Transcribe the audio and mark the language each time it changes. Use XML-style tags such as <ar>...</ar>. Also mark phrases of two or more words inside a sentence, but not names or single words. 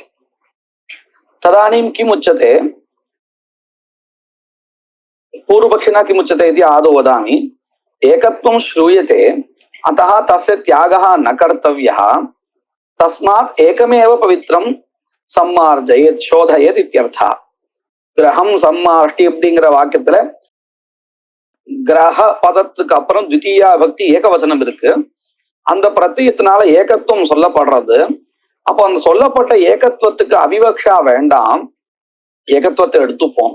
<sa>तदानीं किम् उच्यते, पूर्वपक्षिणा किम् उच्यते इति आदौ वदामि। एकत्वं श्रूयते, अतः तस्य त्यागः न कर्तव्यः, तस्मात् एकमेव पवित्रं सम्मार्जयेत् शोधयेत् इत्यर्थः। ग्रहं सम्मार्ष्टि</sa> <ta>அப்படிங்கிற வாக்கியத்துல கிரக பதத்துக்கு அப்புறம்</ta> <sa>द्वितीया विभक्ति एकवचनम्</sa> <ta>இருக்கு. அந்த பிரத்தியத்தினால ஏகத்துவம் சொல்லப்படுறது. அப்போ அந்த சொல்லப்பட்ட ஏகத்துவத்துக்கு அவிவக்ஷா வேண்டாம், ஏகத்துவத்தை எடுத்துப்போம்.</ta>